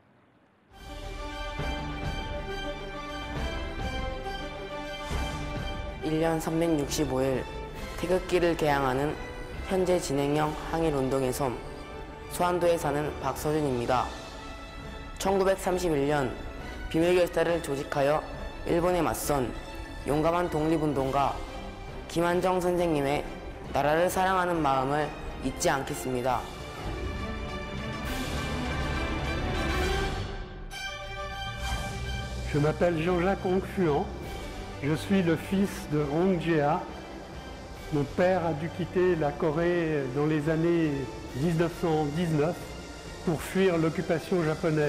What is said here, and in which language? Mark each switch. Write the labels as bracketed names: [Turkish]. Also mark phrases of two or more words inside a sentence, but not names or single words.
[Korean] (1년 365일) 태극기를 개항하는 현재 진행형 항일운동의 섬 수안도에 사는 박서준입니다. 1931년 비밀결사를 조직하여 일본에 맞선 용감한 독립운동가 김한정 선생님의 나라를 사랑하는 마음을 잊지 않겠습니다. [French] Je m'appelle Jean-Jacques Ongfuan. Je suis le fils de Hong Jia, Mon père a dû quitter la Corée dans les années 1919 pour fuir l'occupation japonaise.